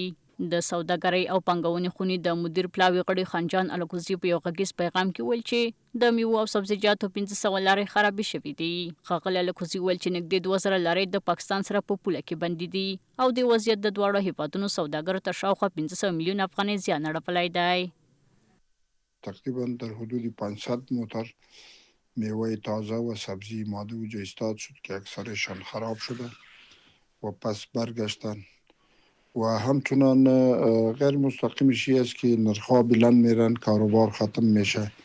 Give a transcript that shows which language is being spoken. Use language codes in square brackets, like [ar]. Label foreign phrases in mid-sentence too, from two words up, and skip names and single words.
[ps] د سوداګرۍ او پانګونې خونې د مدیر پلاوي غړي خانجان الکوزي په یو غږیز پیغام کې ویل چې د میوو او سبزیجاتو 1500 لارې خرابې شوې دي. ښاغلي الکوزي ویل چې نږدې 2000 لارې د پاکستان سره په پوله کې بندي دي او د وضعیت د دواړو هیوادونو سوداګرو ته شاوخوا 1500 میلیون افغانۍ زیان اړولی دی. [fa] تقریبا در حدود 500 موتر میوه تازه و سبزی ماده و ایستاد شد که اکثرشان خراب شده و پس برگشتن و همچنان غیر مستقیمش است که نرخ‌ها بلند میرن، کاروبار ختم میشه.